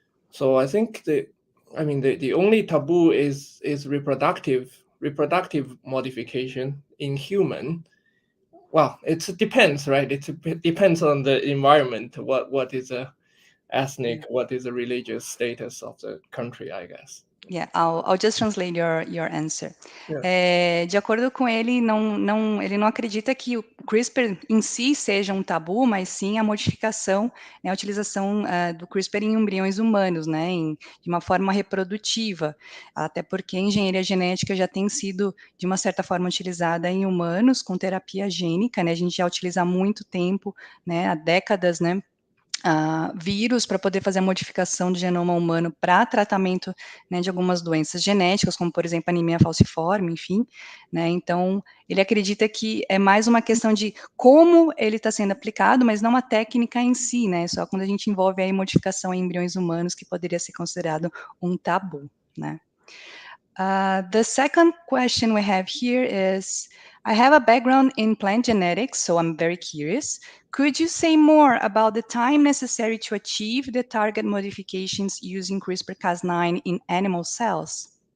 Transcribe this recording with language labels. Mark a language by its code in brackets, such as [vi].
[en] So I think the only taboo is reproductive modification in human. well, it depends, right? It depends on the environment. What is a ethnic, what is the religious status of the country, I guess. Yeah, I'll just translate your answer. Yeah. [pt] De acordo com ele, ele não acredita que o CRISPR em si seja um tabu, mas sim a modificação, né, a utilização do CRISPR em embriões humanos, né, de uma forma reprodutiva, até porque a engenharia genética já tem sido, de uma certa forma, utilizada em humanos com terapia gênica, né, a gente já utiliza há muito tempo, né, há décadas, né, vírus para poder fazer a modificação do genoma humano para tratamento, né, de algumas doenças genéticas, como, por exemplo, anemia falciforme, enfim, né, então, ele acredita que é mais uma questão de como ele está sendo aplicado, mas não a técnica em si, né, só quando a gente envolve aí modificação em embriões humanos que poderia ser considerado um tabu, né. [en] The second question we have here is, I have a background in plant genetics, so I'm very curious. Could you say more about the time necessary to achieve the target modifications using CRISPR-Cas9 in animal cells?